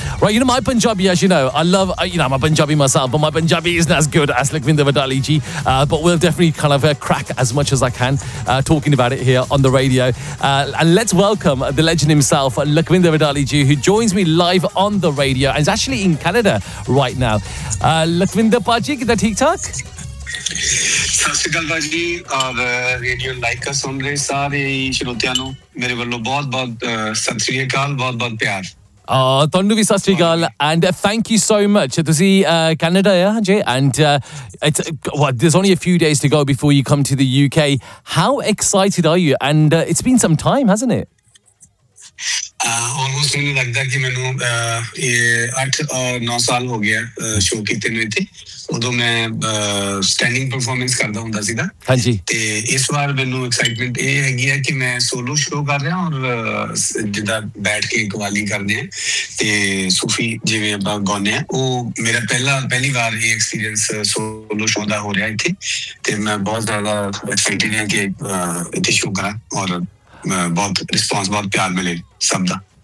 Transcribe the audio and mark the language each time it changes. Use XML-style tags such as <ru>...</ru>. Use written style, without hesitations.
<en>Right, you know, my Punjabi, as you know, I love, you know, I'm a Punjabi myself, but my Punjabi isn't as good as Legvinder Vadali ji, but we'll definitely kind of crack as much as I can talking about it here on the radio. And let's welcome the legend himself, Legvinder Vadali ji, who joins me live on the radio and is actually in Canada right now.</en> <pa>Legvinder Paji, kita theek thaak? ਸਸਿਕਲ ਬਾਜੀ ਔਰ radio ਲਾਈਕਾ ਸੁਣ ਰਹੇ ਸਾਰੇ ਸ਼੍ਰੋਤਿਆਂ ਨੂੰ ਮੇਰੇ ਵੱਲੋਂ ਬਹੁਤ ਬਹੁਤ ਸਤਿ ਸ਼੍ਰੀ ਅਕਾਲ ਬਹੁਤ ਬਹੁਤ ਪਿਆਰ ਤੁਹਾਨੂੰ ਵੀ ਸਤਿ ਸ਼੍ਰੀ ਅਕਾਲ and thank you so much ਤੁਸੀਂ ਕੈਨੇਡਾ ਆ ਜੇ</pa> <en>And It's, well, there's only a few days to go before you come to the UK. How excited are you? And it's been some time, hasn't it?</en> <pa>Almost ਮੈਨੂੰ ਲੱਗਦਾ ਕਿ ਮੈਨੂੰ ਇਹ 8-9 ਸਾਲ ਹੋ ਗਿਆ ਸ਼ੋਅ ਕੀਤੇ ਨੂੰ ਇੱਥੇ ਉਦੋਂ ਮੈਂ ਸਟੈਂਡਿੰਗ ਪਰਫਾਰਮੈਂਸ ਕਰਦਾ ਹੁੰਦਾ ਸੀਗਾ ਹਾਂਜੀ ਤੇ ਇਸ ਵਾਰ ਮੈਨੂੰ ਐਕਸਾਈਟਮੈਂਟ ਇਹ ਹੈਗੀ ਹੈ ਕਿ ਮੈਂ ਸੋਲੋ ਸ਼ੋਅ ਕਰ ਰਿਹਾ ਔਰ ਜਿੱਦਾਂ ਬੈਠ ਕੇ ਕਵਾਲੀ ਕਰਦੇ ਹਾਂ ਤੇ ਸੂਫੀ ਜਿਵੇਂ ਆਪਾਂ ਗਾਉਂਦੇ ਹਾਂ ਉਹ ਮੇਰਾ ਪਹਿਲੀ ਵਾਰ ਇਹ ਐਕਸਪੀਰੀਅੰਸ ਸੋਲੋ ਸ਼ੋਅ ਦਾ ਹੋ ਰਿਹਾ ਇੱਥੇ ਤੇ ਮੈਂ ਬਹੁਤ ਜ਼ਿਆਦਾ ਐਕਸਾਈਟਿਡ ਹਾਂ ਕਿ ਇੱਥੇ ਸ਼ੋਅ ਕਰਾਂ ਔਰ ਬਹੁਤ ਰਿਸਪੋਂਸ ਬਹੁਤ ਪਿਆਰ ਮਿਲੇ ਸਭ ਦਾ</pa>